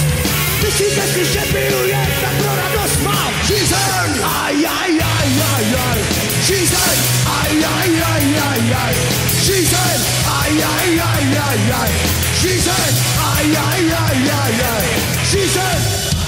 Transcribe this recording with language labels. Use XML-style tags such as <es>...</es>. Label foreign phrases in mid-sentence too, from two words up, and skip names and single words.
<cs>Myslíte si, že piju jen tak pro radost mám?</cs> <en>She said, aj, aj, aj, aj, aj. She said, aj, aj, aj, aj, aj. She said, aj, aj, aj, aj, aj. She said, aj, aj, aj, aj, aj. She said,</en>